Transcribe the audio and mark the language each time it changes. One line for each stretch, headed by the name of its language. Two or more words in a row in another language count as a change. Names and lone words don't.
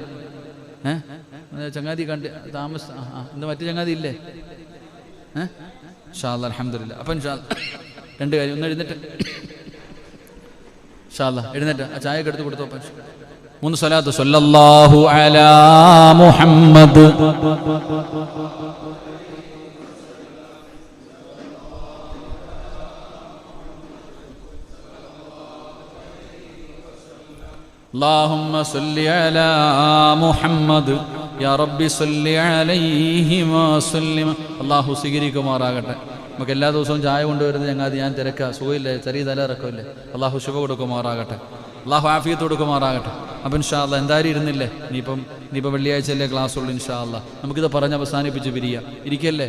Malayalam: ചങ്ങാതി കണ്ട് താമസം ഇന്ന് മറ്റു ചങ്ങാതി ഇല്ലേ?
Arabic: إن شاء الله الحمد لله. അപ്പം إن شاء الله 2 കാര്യം.
Malayalam: ഒന്ന് എഴുന്നേറ്റ്,
Arabic: إن شاء الله
Malayalam: എഴുന്നേറ്റ് ആ ചായയൊക്കെ എടുത്ത് കൊടുത്തു. അപ്പം 3 സ്വലാത്ത്.
Arabic: صلى الله على محمد اللهم صل على محمد يا رب صل عليه وسلم.
Malayalam: അല്ലാഹു സ്വീകരിക്കുമാറാകട്ടെ. നമുക്ക് എല്ലാ ദിവസവും ചായ കൊണ്ടുവരുന്നത് ചങ്ങാതി ഞാൻ തിരക്കാ, സുഖമില്ലേ, ചെറിയ തലയിറക്കമില്ലേ. അല്ലാഹു ശുഭ കൊടുക്കുമാറാകട്ടെ, അല്ലാഹു ആഫിയത്ത് കൊടുക്കുമാറാകട്ടെ. അപ്പം
Arabic: إن شاء الله
Malayalam: എന്തായാലും ഇരുന്നില്ലേ? ഇനിയിപ്പോൾ വെള്ളിയാഴ്ചയല്ലേ ക്ലാസ് ഉള്ളൂ.
Arabic: إن شاء الله
Malayalam: നമുക്കിത് പറഞ്ഞ് അവസാനിപ്പിച്ച് പിരിയാം. ഇരിക്കല്ലേ?